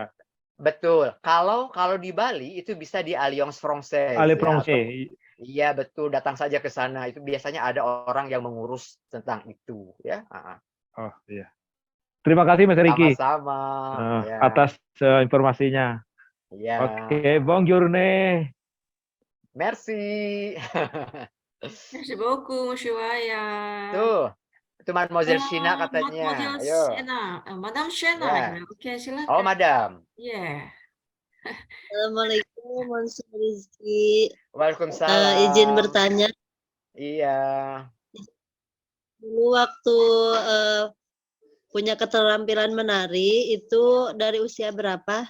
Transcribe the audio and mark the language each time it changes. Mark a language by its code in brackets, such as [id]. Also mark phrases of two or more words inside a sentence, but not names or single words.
[id] Betul. Kalau di Bali itu bisa di Alliance Française. Iya betul. Datang saja ke sana. Itu biasanya ada orang yang mengurus tentang itu. Ya. Oh iya. Terima kasih Mas Riki. Sama-sama. Atas informasinya. Ya. Oke, [fr] bon journée. Merci. Merci beaucoup, Monsieur Wayan. [id] Tuh. Itu Mademoiselle Shina katanya. Ayo. Madam Shena. Oke, silakan. Oh, Madam. Yeah. Assalamualaikum, Monsieur Rizky. Waalaikumsalam. Izin bertanya. Iya. Dulu waktu punya keterampilan menari itu dari usia berapa?